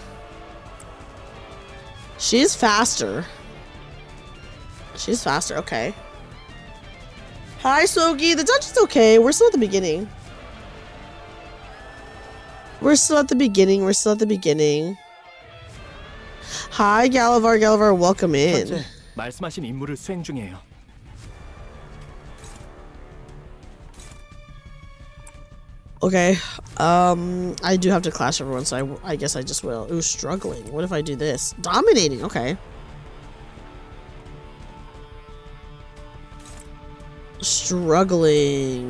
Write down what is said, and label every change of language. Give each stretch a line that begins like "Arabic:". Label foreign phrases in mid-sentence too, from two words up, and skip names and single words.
English: She's faster. She's faster, okay. Hi, Sogi. The dungeon's okay. We're still at the beginning. We're still at the beginning. We're still at the beginning. Hi, Galavar. Galavar, welcome in.
Korean: 말씀하신 임무를 수행 중이에요.
English: Okay. I do have to clash everyone, so I guess I just will. Ooh, struggling. What if I do this? Dominating. Okay. Struggling.